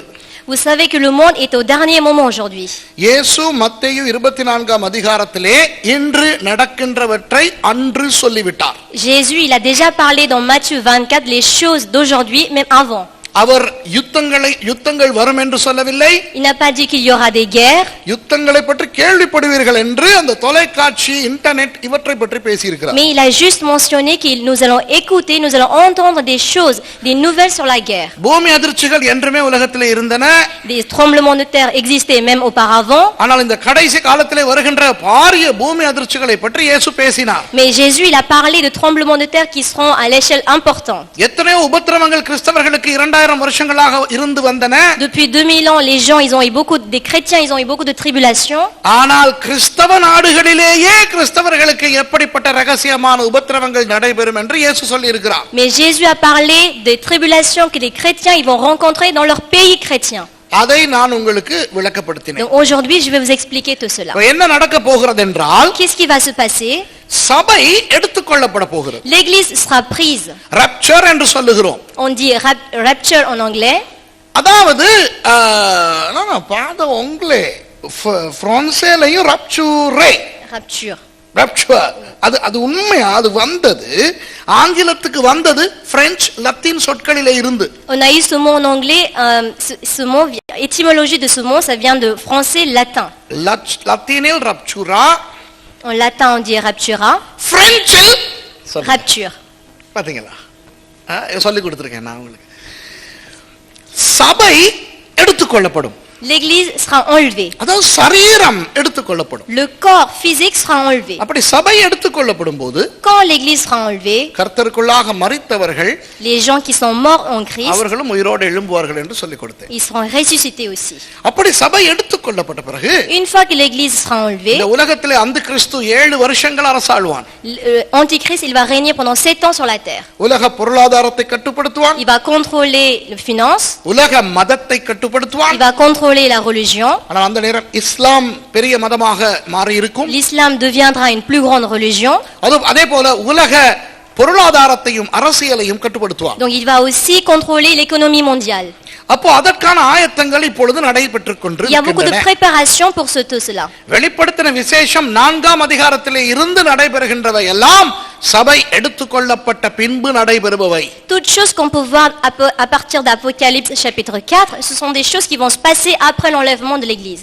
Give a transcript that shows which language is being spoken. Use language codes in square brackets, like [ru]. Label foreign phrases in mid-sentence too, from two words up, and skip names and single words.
[fr] Vous savez que le monde est au dernier moment aujourd'hui. [ta] இயேசு மத்தேயு 24ஆம் அதிகாரத்திலே இன்று நடக்கின்றவற்றை அன்று சொல்லிவிட்டார். [fr] Jésus, il a déjà parlé dans Matthieu 24 les choses d'aujourd'hui, même avant. [ta] அவர் யுத்தங்கள் வரும் என்று சொல்லவில்லை. [fr] Il n'a pas dit qu'il y aura des guerres. [ta] யுத்தங்களை பற்றி கேள்விப்படுவீர்கள் என்று அந்த தொலைக்காட்சி இன்டர்நெட் இவற்றை பற்றி பேசியிருக்கிறார். [fr] Mais il a juste mentionné que nous allons écouter, nous allons entendre des choses, des nouvelles sur la guerre. [ta] பூமி அதிர்ச்சிகள் என்றுமே உலகத்திலே இருந்தன. [fr] Des tremblements de terre existaient même auparavant. [ta] ஆனால் இந்த கடைசி காலத்திலே வருகின்ற பாரிய பூமி அதிர்ச்சிகளை பற்றி இயேசு பேசினார். [fr] Mais Jésus, il a parlé de tremblements de terre qui seront à l'échelle importante. [ta] எத்தனையோ உபத்திரவங்கள் கிறிஸ்தவர்களுக்கு 2000 வருஷங்களாக இருந்து வந்தன. [fr] Depuis 2000 ans, les gens, des chrétiens, ils ont eu beaucoup de tribulations. [ta] ஆனால் கிறிஸ்தவ நாடுகளிலேயே கிறிஸ்தவர்களுக்கு எப்படிப்பட்ட ரகசியமான உபத்திரவங்கள் நடைபெறும் என்று இயேசு சொல்லி இருக்கிறார். [fr] Mais Jésus a parlé des tribulations que les chrétiens ils vont rencontrer dans leur pays chrétien. [ta] அதை நான் உங்களுக்கு விளக்கப்படுத்தினேன். [fr] Donc aujourd'hui, je vais vous expliquer tout cela. [ta] என்ன நடக்க போகிறது என்றால், [fr] qu'est-ce qui va se passer? [ta] சபை எடுத்துக்கொள்ளப்பட போகிறது. [fr] L'église sera prise. [ta] rapture என்று சொல்லுகிறோம். [fr] On dit rapture en anglais. [ta] அதாவது நான் பாத உங்களே பிரான்சேலையும் rapture அது உண்மையா? அது வந்தது ஆங்கிலத்துக்கு வந்தது பிரெஞ்சு லத்தீன் சொற்களிலே இருந்து. [fr] On a eu ce mot en anglais, ce mot, étymologie de ce mot, ça vient de français latin. [ta] லத்தீனில் raptura, [fr] en latin on dit raptura, [ta] பிரெஞ்சில் rapture. பாத்தீங்களா? சொல்லி கொடுத்திருக்கேன் நான் உங்களுக்கு. சபை எடுத்துக்கொள்ளப்படும். [fr] L'église sera enlevée. [ta] அதாவது சரீரம் எடுத்துக்கொள்ளப்படும். [fr] Le corps physique sera enlevé. [ta] அப்படி சபை எடுத்துக்கொள்ளப்படும் போது, [fr] quand l'église sera enlevée, [ta] கர்த்தருக்குள்ளாக மரித்தவர்கள், [fr] les gens qui sont morts en Christ, [ta] அவர்களும் உயிரோடு எழும்புவார்கள் என்று சொல்லிக் கொடுத்தேன். [fr] ils seront ressuscités aussi. [ta] அப்படி சபை எடுத்துக்கொள்ளப்பட்ட பிறகு, [fr] une fois que l'église sera enlevée, [ta] இந்த உலகத்திலே அந்திகிறிஸ்து 7 வருஷங்கள் அரசாளுவான். [fr] Antichrist il va régner pendant 7 ans sur la terre. [ta] உலக பொருளாதாரத்தை கட்டுப்படுத்துவான். [fr] Il va contrôler les finances. [ta] உலக மதத்தை கட்டுப்படுத்துவான். [fr] Il va contrôler la religion. [ta] ஆனால் அந்த நேரம் இஸ்லாம் பெரிய மதமாக மாறி இருக்கும். [fr] L'islam deviendra une plus grande religion. [ta] அதே போல உலக பொருளாதாரத்தையும் அரசியலையும் கட்டுப்படுத்துவான். [fr] Donc il va aussi contrôler l'économie mondiale. [ta] அப்போ அதற்கான ஆயத்தங்கள் இப்பொழுது நடைபெற்றுக் கொண்டிருக்கின்றன. [fr] Il y a beaucoup de préparations pour tout cela. [ta] வெளிப்படுத்தின விசேஷம் 4ஆம் அதிகாரத்திலே இருந்து நடைபெறுகின்றவை எல்லாம் சபை எடுத்துக்கொள்ளப்பட்ட பின்பு நடைபெறுபவை. [fr] Toutes choses qu'on peut voir à partir d'Apocalypse chapitre 4, ce sont des choses qui vont se passer après l'enlèvement de l'église.